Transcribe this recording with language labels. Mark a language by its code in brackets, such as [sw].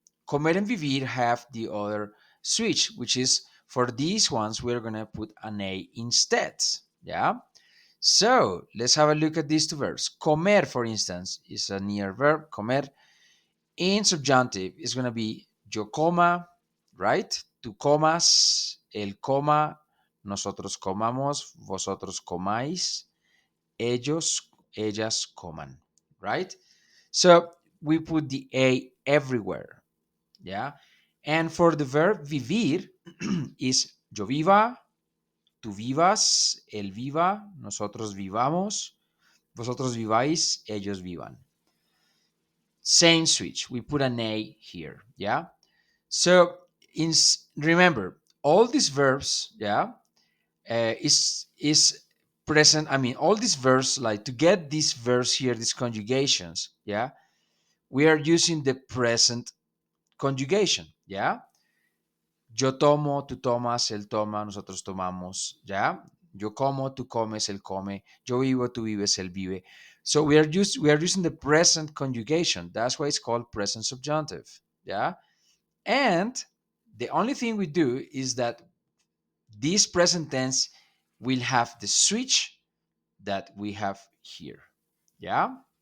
[en] Comer and vivir have the other switch, which is for these ones, we're going to put an A instead. Yeah. So let's have a look at these two verbs. Comer, for instance, is a near verb. Comer in subjunctive is going to be [es] yo coma, [en] right? [es] Tú comas, él coma, nosotros comamos, vosotros comáis, ellos, ellas coman, [en] right? So we put the A everywhere, yeah? And for the verb vivir is [es] yo viva, tú vivas, él viva, nosotros vivamos, vosotros viváis, ellos vivan. [en] Same switch. We put an A here. Yeah. So remember all these verbs. Yeah. Is present. I mean, all these verbs, like to get these verbs here, these conjugations. Yeah. We are using the present conjugation. Yeah. [es] Yo tomo, tú tomas, él toma, nosotros tomamos. Yeah. Yo como, tú comes, él come. Yo vivo, tú vives, él vive. [en] So we are using the present conjugation. That's why it's called present subjunctive. Yeah. And the only thing we do is that this present tense will have the switch that we have here. Yeah.